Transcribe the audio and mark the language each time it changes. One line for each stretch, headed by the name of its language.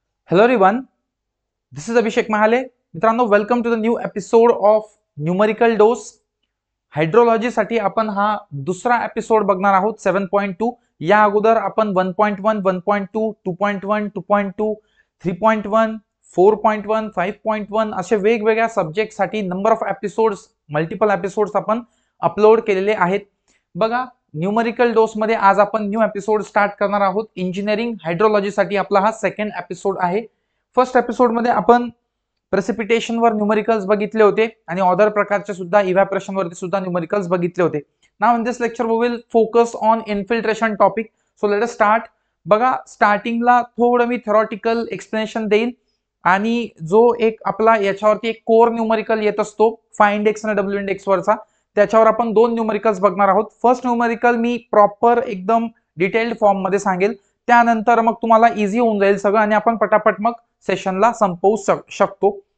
English: Hello everyone, this is Abhishek Mahale.
Marathi: मित्रांनो
English: Welcome to the new episode of numerical dose.
Marathi: Hydrology साठी आपण हा दुसरा एपिसोड बघणार आहोत 7.2. या अगोदर आपण 1.1, 1.2, 2.1, 2.2, 3.1, 4.1, 5.1 असे वेगवेगळ्या सब्जेक्ट साठी number of episodes, multiple episodes आपण अपलोड केलेले आहेत. बघा, न्यूमरिकल डोस मध्ये आज आपण न्यू एपिसोड स्टार्ट करणार आहोत. इंजिनिअरिंग हायड्रोलॉजी साठी आपला हा सेकंड एपिसोड आहे. फर्स्ट एपिसोड मध्ये आपण प्रेसिपिटेशन वर न्यूमरिकल्स बघितले होते आणि अदर प्रकारचे सुद्धा इव्हॅपोरेशन वरती सुद्धा न्यूमरिकल्स बघितले होते.
English: Now in this lecture we will focus on infiltration topic. So let us start.
Marathi: बघा, स्टार्टिंगला थोडं मी थेरॉटिकल एक्सप्लेनेशन देईन आणि जो एक आपला याच्यावरती एक कोर न्यूमरिकल येत असतो फाय इंडेक्स आणि डब्ल्यू इंडेक्स वरचा, त्याच्यावर आपण दोन न्यूमरिकल्स बघणार आहोत. फर्स्ट न्यूमरिकल मी प्रॉपर एकदम डिटेल्ड फॉर्म मध्ये सांगेल, त्यानंतर मग तुम्हाला इझी होऊन जाईल सगळं आणि आपण पटापट मग सेशनला संपवू शकतो.